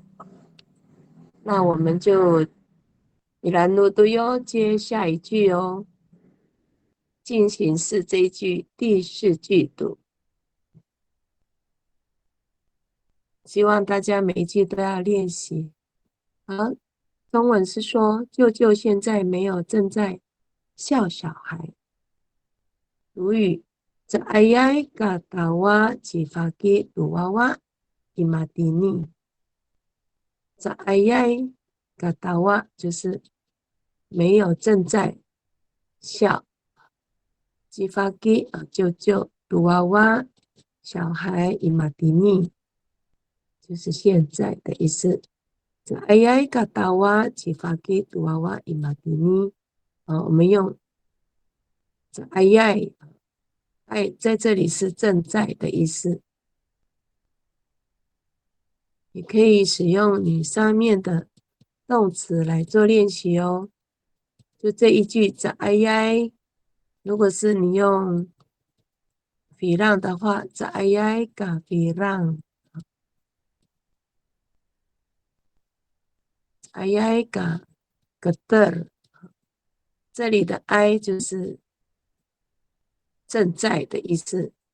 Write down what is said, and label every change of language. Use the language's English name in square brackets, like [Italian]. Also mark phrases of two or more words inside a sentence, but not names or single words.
[Chinese] 那我们就米兰路都要接下一句哦，进行式这一句第四句读，希望大家每一句都要练习。好，中文是说，舅舅现在没有正在笑小孩。 [Amis] 主语在 ayai katawa jifaki luwawa imadini。 [Chinese] 在 [Amis] ayai katawa [Chinese] 就是没有正在笑。jifaki 舅舅luwawa 小孩 imadini 就是现在的意思。 [Amis] 在 ayai katawa jifaki luwawa imadini。 [Chinese] 我们用在ayai。爱在这里是正在的意思，你可以使用你上面的动词来做练习哦。就这一句在哎呀，如果是你用比让的话，在哎呀嘎比让，哎呀嘎个的，这里的I就是正在的意思。